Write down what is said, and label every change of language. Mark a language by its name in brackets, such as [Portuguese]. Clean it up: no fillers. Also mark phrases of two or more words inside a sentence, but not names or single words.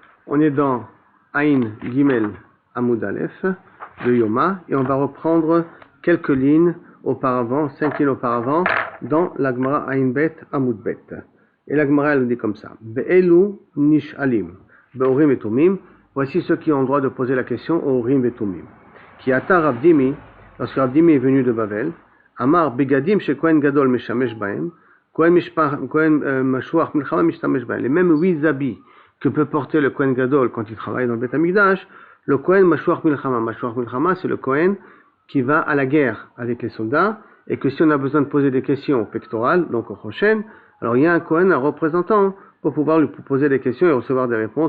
[French] On est dans [Hebrew] עין גימל עמוד אלף [French] de Yoma et on va reprendre quelques lignes auparavant, 5 lignes auparavant, dans la Gemara [Hebrew] עין בית עמוד בית. Et la Gemara elle dit comme ça: באלו נשאלים, באורים ותומים. [French] Voici ceux qui ont le droit de poser la question au orim et tumim. [Hebrew] כי אתא רב דימי, [French] lorsque Rav Dimi est venu de Bavel, [Hebrew] אמר בגדים שכהן גדול משמש בהם, כהן משוח מלחמה משתמש בהם. [French] Les mêmes 8 habits que peut porter le [Hebrew] כהן גדול [French] quand il travaille dans le Beth Amikdash, le [Hebrew] כהן משוח מלחמה. משוח מלחמה, [French] c'est le Kohen qui va à la guerre avec les soldats, et que si on a besoin de poser des questions pectorales, donc au Choshen, alors il y a un Kohen, un représentant, pour pouvoir lui poser des questions et recevoir des réponses.